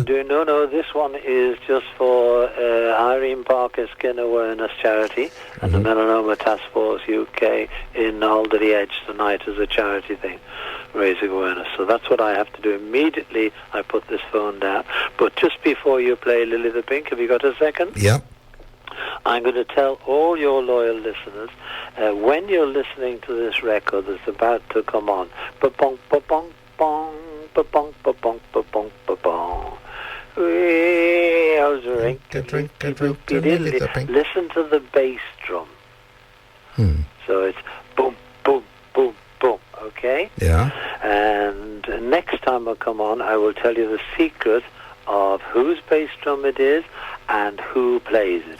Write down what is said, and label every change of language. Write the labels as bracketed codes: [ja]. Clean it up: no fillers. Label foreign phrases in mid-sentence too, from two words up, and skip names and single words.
[en] No, this one is just for Irene Parker Skin Awareness Charity and the Melanoma Task Force UK in Alderley Edge tonight as a charity thing, raising awareness. So that's what I have to do. Immediately I put this phone down. But just before you play Lilly the Pink, have you got a second? Yeah. I'm going to tell all your loyal listeners, when you're listening to this record that's about to come on, ba-bong, ba-bong, bong, ba-bong, ba-bong, ba-bong, ba-bong. Listen to the bass drum. So it's boom, boom, boom, boom, okay? Yeah. And next time I come on, I will tell you the secret of whose bass drum it is and who plays it.